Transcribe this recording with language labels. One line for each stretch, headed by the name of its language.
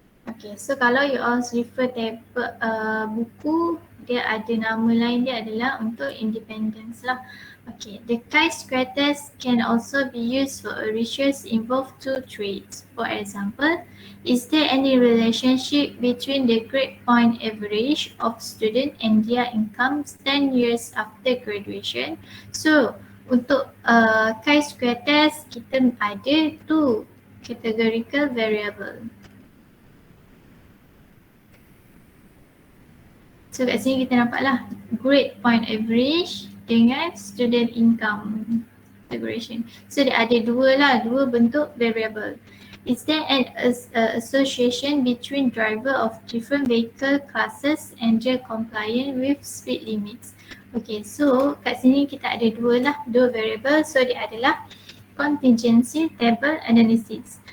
Malay: Okay, so kalau
English: you all refer table
Malay: buku, dia ada nama lain dia adalah untuk independence lah.
English: Okay, the chi-square test can also be used for a research involve two traits. For example, is there any relationship between the grade point average of student and their incomes 10 years after graduation?
Malay: So, untuk chi-square test, kita ada
English: two categorical variable.
Malay: So kat sini kita nampaklah grade point average dengan student income integration. So dia ada dua bentuk variable.
English: Is there an association between driver of different vehicle classes and their compliant with speed limits?
Malay: Okay, so kat sini kita ada dua variable. So dia adalah contingency table analysis.